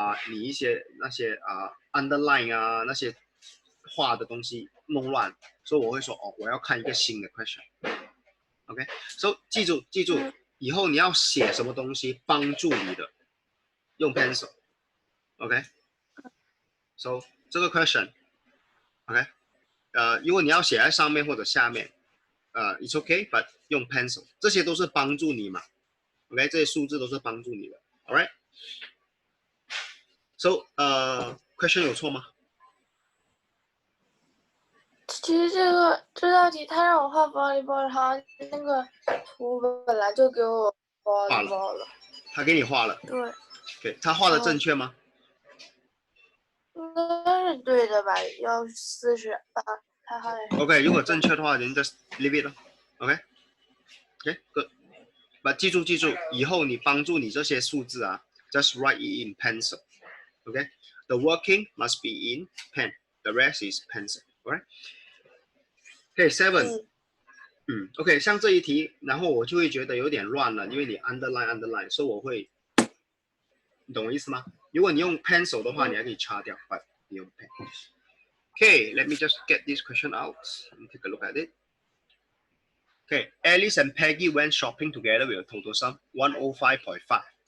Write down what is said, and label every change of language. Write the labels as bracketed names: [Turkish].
[Chinese] 你一些那些underline 那些画的东西弄乱，所以我会说哦，我要看一个新的 question。 [English] OK，so [Chinese] 记住，以后你要写什么东西帮助你的，用 pencil。 OK，so 这个 question，OK，如果你要写在上面或者下面， [English] it's okay，but [Chinese] 用 pencil， 这些都是帮助你嘛。 OK， 这些数字都是帮助你的。 [English] All right。So question [Chinese] 有错吗？其实这道题他让我画 volleyball， 然后那个图本来就给我 volleyball 了。他给你画了。对。 OK， 他画的正确吗？应该是对的吧？要48，他画的。 OK， 如果正确的话，您 [English] just leave it [Chinese] 了。 [English] OK，good。 [Chinese] But 记住，以后你帮助你这些数字 [English] just write it in pencil。 OK，the working must be in pen. The rest is pencil. Alright. Okay, 7。 [Chinese] OK， 像这一题，然后我就会觉得有点乱了，因为你 underline， 所以我会，你懂我意思吗？如果你用 pencil 的话，你还可以擦掉，但你用 pen。 [English] Okay, let me just get this question out. Let me take a look at it. Okay, Alice and Peggy went shopping together with a total sum 105.5.